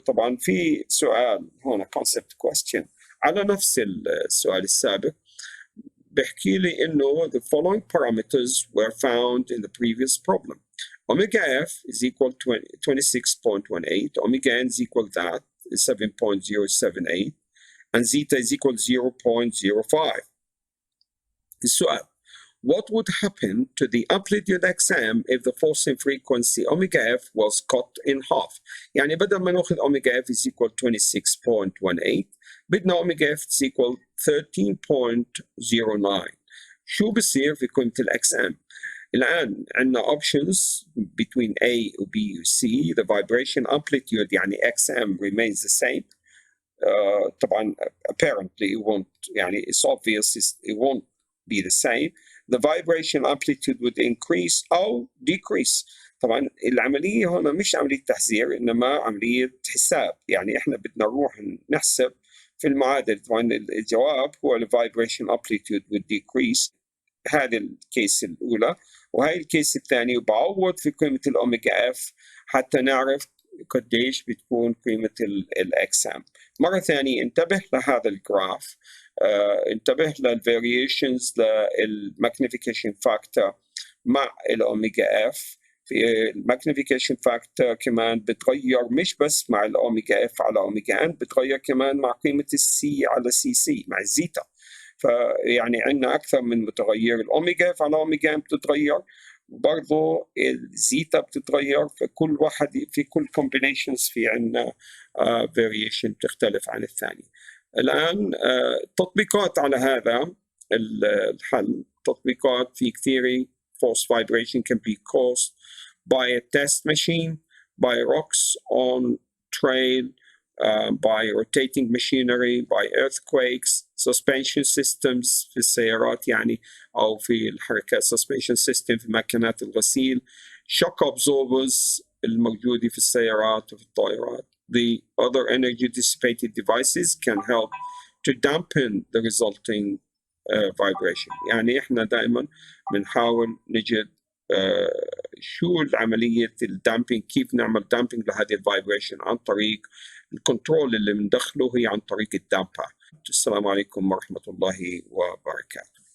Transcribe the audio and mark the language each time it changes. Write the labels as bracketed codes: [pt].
[ar] طبعا في سؤال هنا [en] concept question [ar] على نفس السؤال السابق، بحكي لي انه [en] the following parameters were found in the previous problem. Omega f is equal to 26.18, omega n is equal that 7.078, and zeta is equal 0.05. [ar] السؤال: [en] what would happen to the amplitude XM if the forcing frequency omega f was cut in half؟ [ar] يعني بدل ما ناخذ [en] omega f is equal 26.18 [ar] بدنا [en] omega f is equal 13.09. [ar] شو بصير في قيمة XM؟ الآن عندنا [en] options between [ar] A و B و C. [en] the vibration amplitude [ar] يعني [en] XM remains the same. [ar] طبعا [en] apparently it won't، [ar] يعني [en] it's obvious it won't be the same. The vibration amplitude would increase [ar] أو [en] decrease. [ar] طبعا العملية هنا مش عملية تحذير إنما عملية حساب، يعني إحنا بدنا نروح نحسب في المعادلة. طبعا الجواب هو [en] the vibration amplitude would decrease، [ar] هذه الكيس الأولى. وهي الكيس الثانية وبعوض في قيمة الأوميجا اف حتى نعرف قديش بتكون قيمة الإكسام. مرة ثانية انتبه لهذا الجراف، انتبه للفاريشنز للماجنيفيكيشن فاكتور مع الأوميجا اف. الماجنيفيكيشن فاكتور كمان بتغير مش بس مع الأوميجا اف على أوميجا ان، بتغير كمان مع قيمة السي على سي سي مع الزيتا. فيعني عندنا أكثر من متغير. الأوميجا على أوميجا بتتغير، وبرضه الزيتا بتتغير، في كل واحد في كل combinations في عندنا variation بتختلف عن الثاني. الآن تطبيقات على هذا الحل، تطبيقات في كثير. [en] force vibration can be caused by a test machine, by rocks on trail, by rotating machinery, by earthquakes, suspension systems [ar] في السيارات يعني أو في الحركات، [en] suspension system [ar] في ماكينات الغسيل، [en] shock absorbers [ar] الموجودة في السيارات وفي الطائرات. [en] The other energy dissipated devices can help to dampen the resulting vibration. [ar] يعني إحنا دائما بنحاول نجد شو عملية الدامبينج، كيف نعمل دامبينج لهذه الفايبريشن عن طريق الكنترول اللي بندخله هي عن طريق الدامبر. السلام عليكم ورحمة الله وبركاته.